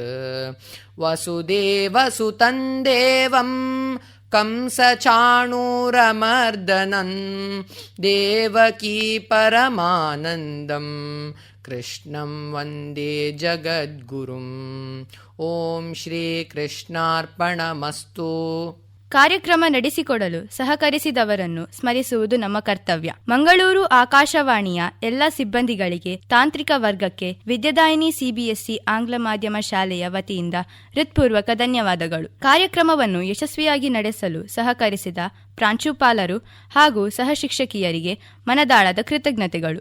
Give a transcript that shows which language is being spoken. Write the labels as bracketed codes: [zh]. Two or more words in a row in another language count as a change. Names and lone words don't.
[sa] वसुदेवसुतं देवं कंसचाणूरमर्दनं देवकी परमानन्दं कृष्णं वन्दे जगद्गुरुम्। ಓಂ ಶ್ರೀ ಕೃಷ್ಣಾರ್ಪಣಮಸ್ತು. [kn] ಕಾರ್ಯಕ್ರಮ ನಡೆಸಿಕೊಡಲು ಸಹಕರಿಸಿದವರನ್ನು ಸ್ಮರಿಸುವುದು ನಮ್ಮ ಕರ್ತವ್ಯ. ಮಂಗಳೂರು ಆಕಾಶವಾಣಿಯ ಎಲ್ಲ ಸಿಬ್ಬಂದಿಗಳಿಗೆ, ತಾಂತ್ರಿಕ ವರ್ಗಕ್ಕೆ, ವಿದ್ಯಾದಾಯಿನಿ ಸಿಬಿಎಸ್ಇ ಆಂಗ್ಲ ಮಾಧ್ಯಮ ಶಾಲೆಯ ವತಿಯಿಂದ ಹೃತ್ಪೂರ್ವಕ ಧನ್ಯವಾದಗಳು. ಕಾರ್ಯಕ್ರಮವನ್ನು ಯಶಸ್ವಿಯಾಗಿ ನಡೆಸಲು ಸಹಕರಿಸಿದ ಪ್ರಾಂಶುಪಾಲರು ಹಾಗೂ ಸಹ ಶಿಕ್ಷಕಿಯರಿಗೆ ಮನದಾಳದ ಕೃತಜ್ಞತೆಗಳು.